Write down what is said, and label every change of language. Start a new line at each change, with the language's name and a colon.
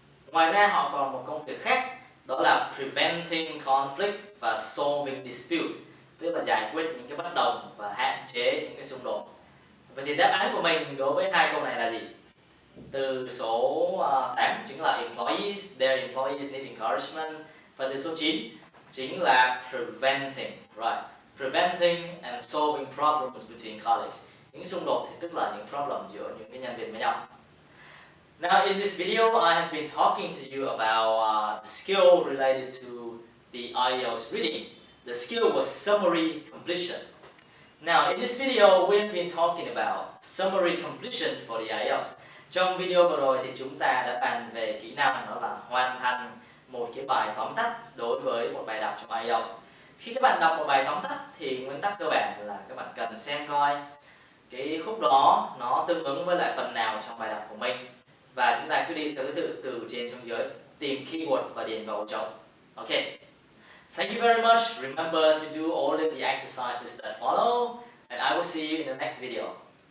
Vietnamese: Ngoài ra họ còn một công việc khác, đó là
English: preventing conflict
Vietnamese: và
English: solving dispute,
Vietnamese: tức là giải quyết những cái bất đồng và hạn chế những cái xung đột. Vậy thì đáp án của mình đối với hai câu này là gì? Từ số 8 chính là employees,
English: their employees need encouragement.
Vietnamese: Và từ số 9 chính là preventing,
English: right? Preventing and solving problems between colleagues.
Vietnamese: Những xung đột thì tức là những problem giữa những cái nhân viên với nhau.
English: Now in this video, I have been talking to you about skill related to the IELTS reading. The skill was summary completion. Now in this video, we have been talking about summary completion for the IELTS.
Vietnamese: Trong video vừa rồi thì chúng ta đã bàn về kỹ năng đó là hoàn thành một cái bài tóm tắt đối với một bài đọc trong IELTS. Khi các bạn đọc một bài tóm tắt thì nguyên tắc cơ bản là các bạn cần xem coi cái khúc đó nó tương ứng với lại phần nào trong bài đọc của mình. Và chúng ta cứ đi theo thứ tự từ trên xuống dưới, tìm keyword và điền vào ổ trống.
English: Ok. Thank you very much. Remember to do all of the exercises that follow, and I will see you in the next video.